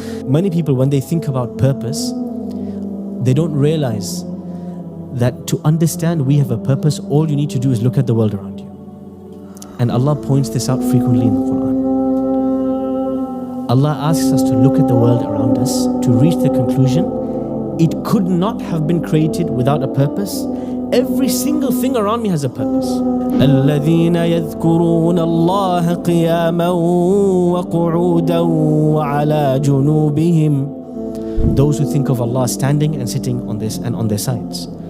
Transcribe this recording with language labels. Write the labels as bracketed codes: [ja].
[en] Many people, when they think about purpose, they don't realize that to understand we have a purpose, all you need to do is look at the world around you. And Allah points this out frequently in the Quran. Allah asks us to look at the world around us to reach the conclusion it could not have been created without a purpose. Every single thing around me has a purpose. [ar] الذين يذكرون الله قياما وقعودا وعلى جنوبهم. [en] Those who think of Allah standing and sitting on this and on their sides.